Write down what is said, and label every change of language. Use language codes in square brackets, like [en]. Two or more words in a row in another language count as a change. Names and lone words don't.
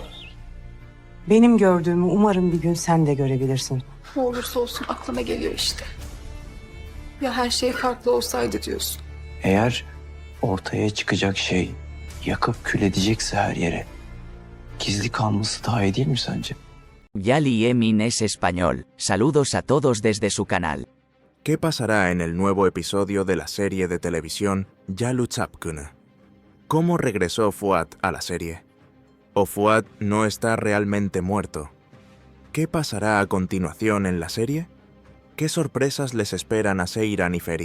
[tr] Benim gördüğümü umarım bir gün sen de görebilirsin. Ne olursa olsun aklıma geliyor işte. Ya her şey farklı olsaydı diyorsun. Eğer ortaya çıkacak şey yakıp kül edecekse her yere, gizli kalması daha iyi değil mi sence? [es] Yali Emin es español. Saludos a todos desde su canal. ¿Qué pasará en el nuevo episodio de la serie de televisión Yalu Çapkını? ¿Cómo regresó Fuat a la serie? ¿O Fuat no está realmente muerto? ¿Qué pasará a continuación en la serie? ¿Qué sorpresas les esperan a Seyran y Ferit?